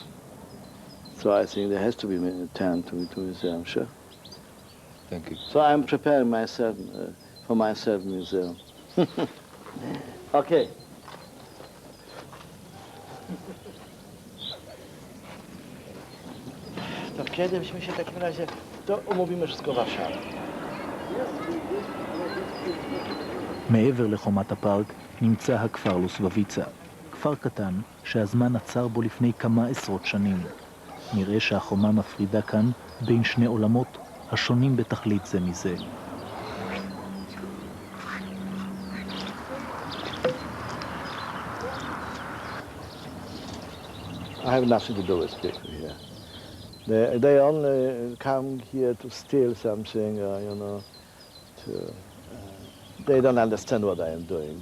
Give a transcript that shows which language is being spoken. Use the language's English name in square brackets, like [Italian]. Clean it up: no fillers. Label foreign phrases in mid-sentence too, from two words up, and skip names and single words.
[English] So I think there has to be turned to museum, sure. Thank you. So I'm preparing myself for myself museum. Okay. [Polish] To kiedy byśmy się w takim razie, to umówimy wszystko w Warszawie. [Hebrew] מעבר לחומת הפארק נמצא הכפר לוסבביצה, כפר קטן שהזמן עצר בו לפני כמה עשרות שנים. נראה שהחומה מפרידה כאן בין שני עולמות השונים בתכלית זה מזה. [English] I have nothing to do with people here. They only come here to steal something, you know, they don't understand what I am doing.